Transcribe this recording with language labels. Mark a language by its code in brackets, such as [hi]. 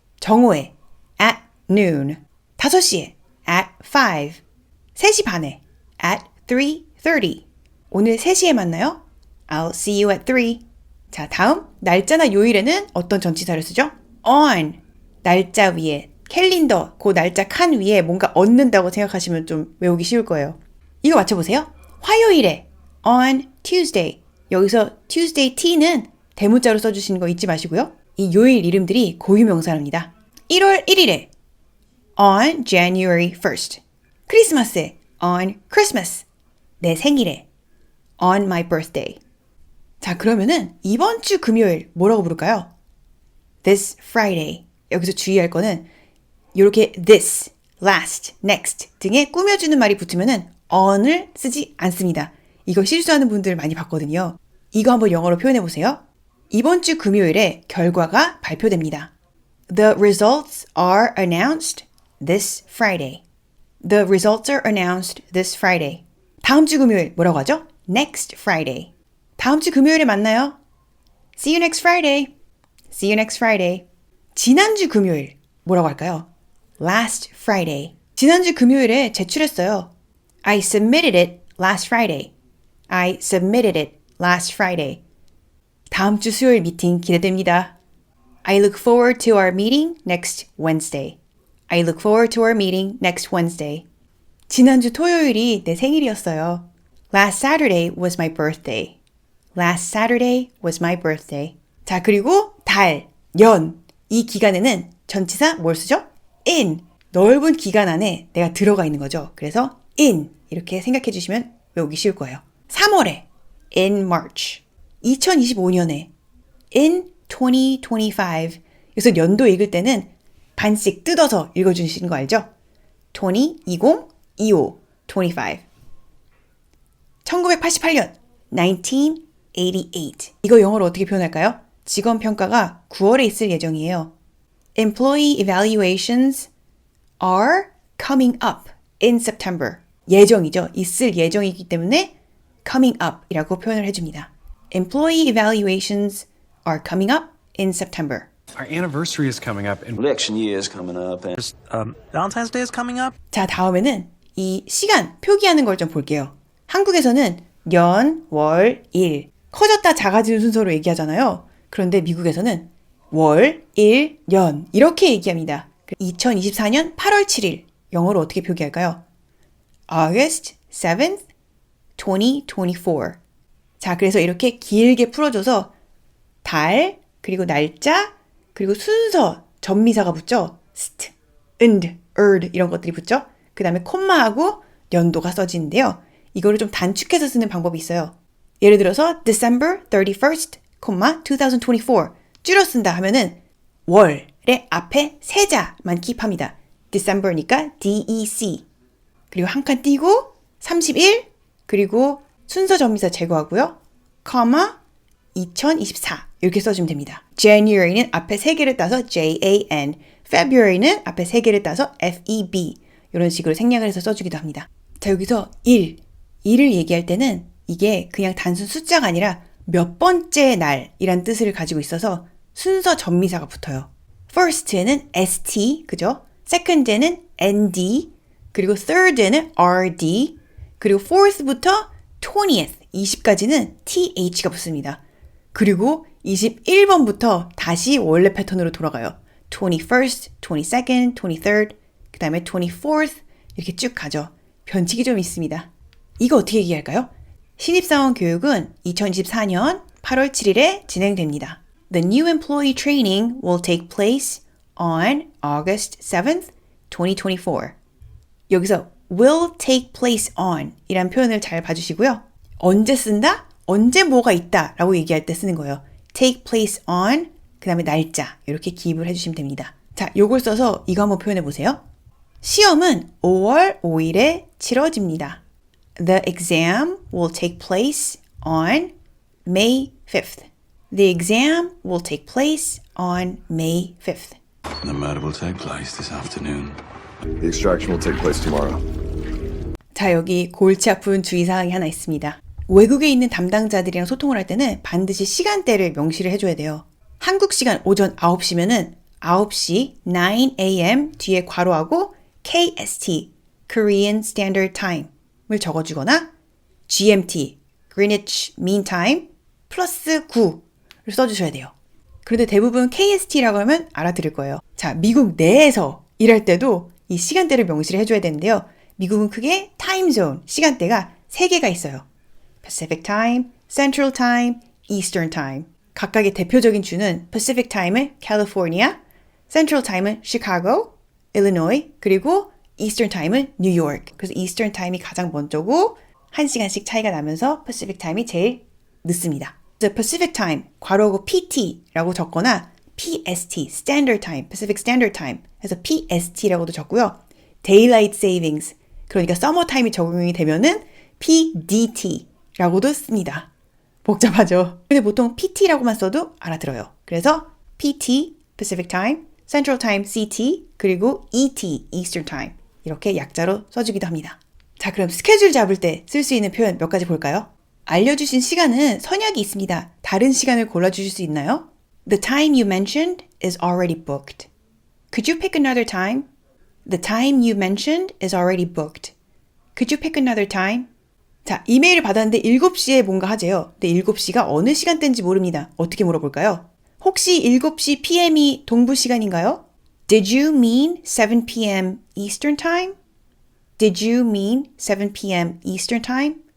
[ko] 정오에 [en] at noon, [ko] 5시에 [en] at 5, [ko] 3시 반에 [en] at 3:30. [ko] 오늘 3시에 만나요. [en] I'll see you at 3. [ko] 자, 다음 날짜나 요일에는 어떤 전치사를 쓰죠? on, 날짜 위에, 캘린더, 그 날짜 칸 위에 뭔가 얹는다고 생각하시면 좀 외우기 쉬울 거예요. 이거 맞춰보세요. 화요일에 [en] on Tuesday. [ko] 여기서 Tuesday T는 대문자로 써주시는 거 잊지 마시고요. 이 요일 이름들이 고유명사랍니다. 1월 1일에 [en] on January 1st. [ko] 크리스마스에 [en] on Christmas. [ko] 내 생일에 [en] on my birthday. [ko] 자, 그러면은 이번 주 금요일 뭐라고 부를까요? [en] This Friday. [ko] 여기서 주의할 거는 이렇게 this, last, next 등에 꾸며주는 말이 붙으면은 on을 쓰지 않습니다. 이거 실수하는 분들 많이 봤거든요. 이거 한번 영어로 표현해 보세요. 이번 주 금요일에 결과가 발표됩니다. [en] The results are announced this Friday. The results are announced this Friday. [ko] 다음 주 금요일 뭐라고 하죠? [en] Next Friday. [ko] 다음 주 금요일에 만나요. [en] See you next Friday. See you next Friday. [ko] 지난주 금요일 뭐라고 할까요? [en] Last Friday. [ko] 지난주 금요일에 제출했어요. [en] I submitted it last Friday. I submitted it last Friday. [ko] 다음 주 수요일 미팅 기대됩니다. [en] I look forward to our meeting next Wednesday. I look forward to our meeting next Wednesday. [ko] 지난주 토요일이 내 생일이었어요. [en] Last Saturday was my birthday. Last Saturday was my birthday. [ko] 자, 그리고 달, 연, 이 기간에는 전치사 뭘 쓰죠? [en] in. [ko] 넓은 기간 안에 내가 들어가 있는 거죠. 그래서 in 이렇게 생각해 주시면 외우기 쉬울 거예요. 3월에 [en] in March. [ko] 2025년에 [en] in 2025. [ko] 여기서 연도 읽을 때는 반씩 뜯어서 읽어주시는 거 알죠? [en] 20, 25. [ko] 1988년 [en] 1988. [ko] 이거 영어로 어떻게 표현할까요? 직원 평가가 9월에 있을 예정이에요. [en] Employee evaluations are coming up in September. [ko] 예정이죠. 있을 예정이기 때문에 coming up 이라고 표현을 해줍니다. [en] Employee evaluations are coming up in September. Our anniversary is coming up and Election year is coming up and Valentine's Day is coming up. [ko] 자, 다음에는 이 시간 표기하는 걸 좀 볼게요. 한국에서는 년, 월, 일 커졌다 작아지는 순서로 얘기하잖아요. 그런데 미국에서는 월, 일, 년 이렇게 얘기합니다. 2024년 8월 7일 영어로 어떻게 표기할까요? [en] August 7th, 2024. [ko] 자, 그래서 이렇게 길게 풀어줘서 달, 그리고 날짜, 그리고 순서 전미사가 붙죠. st, and, 이런 것들이 붙죠. 그 다음에 콤마하고 연도가 써지는데요. 이거를 좀 단축해서 쓰는 방법이 있어요. 예를 들어서 [en] December 31st, 2024 [ko] 줄여 쓴다 하면은 월의 앞에 세자만 킵합니다. December니까 DEC. 그리고 한 칸 띄고 31 그리고 순서 전미사 제거하고요. comma 2024 이렇게 써주면 됩니다. January는 앞에 3개를 따서 JAN, February는 앞에 3개를 따서 FEB 이런 식으로 생략을 해서 써주기도 합니다. 자, 여기서 1을 얘기할 때는 이게 그냥 단순 숫자가 아니라 몇 번째 날이란 뜻을 가지고 있어서 순서 전미사가 붙어요. First에는 ST, 그죠? Second에는 ND, 그리고 third에는 RD, 그리고 fourth부터 20th, 20까지는 TH가 붙습니다. 그리고 21번부터 다시 원래 패턴으로 돌아가요. 21st, 22nd, 23rd, 그 다음에 24th 이렇게 쭉 가죠. 변칙이 좀 있습니다. 이거 어떻게 얘기할까요? 신입사원 교육은 2024년 8월 7일에 진행됩니다. [en] The new employee training will take place on August 7th, 2024. [ko] 여기서 will take place on 이란 표현을 잘 봐주시고요. 언제 쓴다? 언제 뭐가 있다 라고 얘기할 때 쓰는 거예요. take place on 그 다음에 날짜 이렇게 기입을 해주시면 됩니다. 자, 요걸 써서 이거 한번 표현해 보세요. 시험은 5월 5일에 치러집니다. [en] The exam will take place on May 5th. The exam will take place on May 5th. The murder will take place this afternoon. The extraction will take place tomorrow. [ko] 자, 여기 골치 아픈 주의사항이 하나 있습니다. 외국에 있는 담당자들이랑 소통을 할 때는 반드시 시간대를 명시를 해줘야 돼요. 한국 시간 오전 9시면은 9시 9 a.m. 뒤에 괄호하고 KST, Korean Standard Time을 적어주거나 GMT, Greenwich Mean Time 플러스 9를 써주셔야 돼요. 그런데 대부분 KST라고 하면 알아들을 거예요. 자, 미국 내에서 일할 때도 이 시간대를 명시를 해줘야 되는데요. 미국은 크게 타임존, 시간대가 3개가 있어요. [en] Pacific Time, Central Time, Eastern Time. [ko] 각각의 대표적인 주는 Pacific Time은 California, Central Time은 Chicago, Illinois, 그리고 Eastern Time은 New York. 그래서 Eastern Time이 가장 먼저고 1시간씩 차이가 나면서 Pacific Time이 제일 늦습니다. 그래서 Pacific Time, 괄호하고 PT라고 적거나 PST, Standard Time, Pacific Standard Time 해서 PST라고도 적고요. Daylight Savings, 그러니까 Summer Time이 적용이 되면은 PDT라고도 씁니다. 복잡하죠? 근데 보통 PT라고만 써도 알아들어요. 그래서 PT, Pacific Time, Central Time, CT, 그리고 ET, Eastern Time 이렇게 약자로 써주기도 합니다. 자, 그럼 스케줄 잡을 때 쓸 수 있는 표현 몇 가지 볼까요? 알려주신 시간은 선약이 있습니다. 다른 시간을 골라주실 수 있나요? [en] The time you mentioned is already booked. Could you pick another time? The time you mentioned is already booked. Could you pick another time? [ko] 자, 이메일을 받았는데 7시에 뭔가 하재요. 근데 7시가 어느 시간대인지 모릅니다. 어떻게 물어볼까요? 혹시 7시 PM이 동부 시간인가요? [en] Did you mean 7 p.m. Eastern Time? Did you mean 7 p.m. Eastern Time?